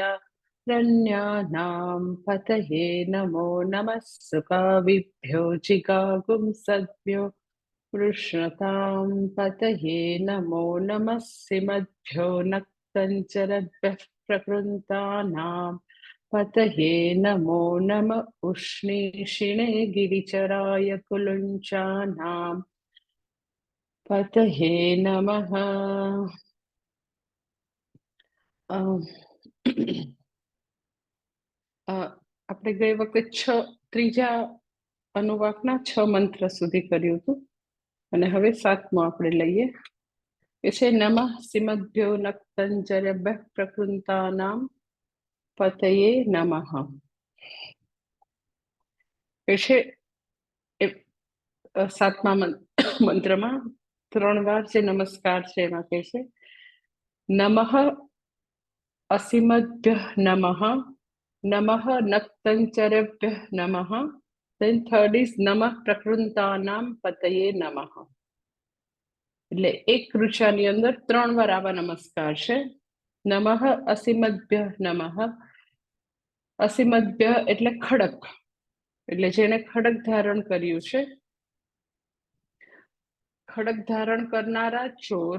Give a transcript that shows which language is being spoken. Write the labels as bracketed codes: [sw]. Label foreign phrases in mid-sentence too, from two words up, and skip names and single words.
[sa] रण्यानां पतये नमो नमः सुखाविभ्यो जिगागुंसद्भ्यो कृष्णतां पतये नमो नमः सिमद्भ्यो नक्तञ्चरद्भ्यः प्रकृन्तानां पतये नमो नम उष्णीषिणे गिरिचराय कुलुञ्चानां पतये नमः। [gu] આપણે ગઈ વખતે ત્રીજા અનુવાકના 6 મંત્ર સુધી કર્યું હતું અને હવે 7મો આપણે લઈએ. એ છે [sa] નમઃ સિમદ્ભ્યો નક્તંજરભ્યઃ પ્રકૃતાનામ પતયે નમઃ. [gu] એ છે 7મા મંત્રમાં 3 વાર જે નમસ્કાર છે એમાં કહે છે [sa] નમઃ અસિમદ્ભ્યઃ નમઃ નમઃ નક્તંચરેભ્યઃ નમઃ. [en] Then third is [sa] નમઃ પ્રકૃતાનામ પતયે નમઃ. [gu] એટલે એક ઋચાની અંદર 3 વાર આવા નમસ્કાર છે. [sa] નમઃ અસિમદ્ભ્યઃ નમઃ. [gu] અસિમદ્ભ્ય એટલે ખડક, એટલે જેને ખડક ધારણ કર્યું છે, ખડક ધારણ કરનારા ચોર.